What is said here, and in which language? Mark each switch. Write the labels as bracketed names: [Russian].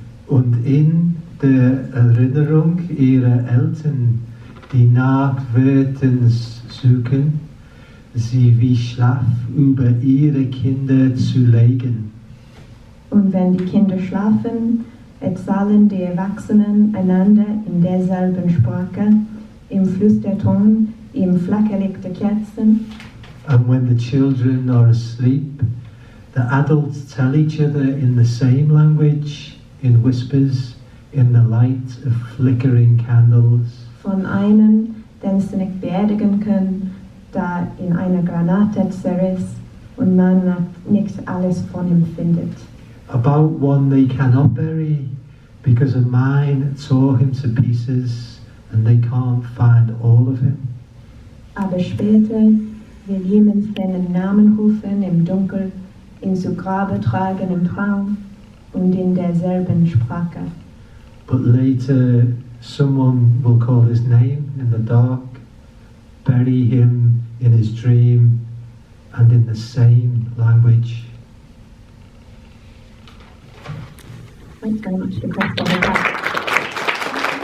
[German] Und in der Erinnerung ihrer Eltern, die nach Wörtern suchen, sie wie Schlaf über ihre Kinder zu legen. Und wenn die Kinder schlafen, erzählen die Erwachsenen einander in derselben Sprache, im Flüsterton, im Flackerlicht der Kerzen. [English] And when the children are asleep, the adults tell each other in the same language, in whispers, in the light of flickering candles. [German] Von einem, den sie nicht beerdigen können, da in einer Granate zerriss und man nicht alles von ihm findet. [English] About one they cannot bury, because a mine tore him to pieces and they can't find all of him. [German] Aber später will jemand seinen Namen rufen im Dunkel, ihn zu Grabe tragen im Traum und in derselben Sprache. [English] But later someone will call his name in the dark, bury him in his dream and in the same language. Thanks very much for that.